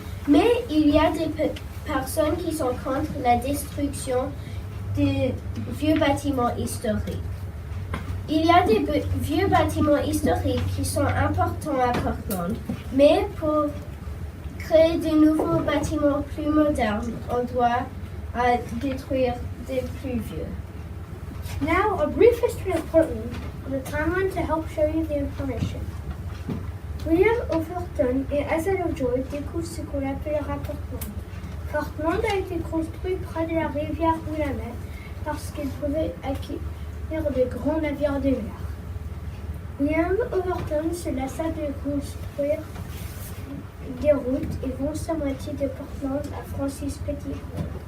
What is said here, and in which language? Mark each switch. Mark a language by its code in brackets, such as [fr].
[fr] Mais il y a des personnes qui sont contre la destruction des vieux bâtiments historiques. Il y a des vieux bâtiments historiques qui sont importants à Portland, mais pour créer de nouveaux bâtiments plus modernes, on doit détruire des plus vieux. [en] Now, a brief history of Portland and a timeline to help show you the information. [fr] William Overton et Asa Lovejoy découvrent ce qu'on appellera Portland. Portland a été construit près de la rivière Willamette parce qu'il pouvait accueillir de grands navires de mer. William Overton se lassa de construire des routes et vend sa moitié de Portland à Francis Petitford.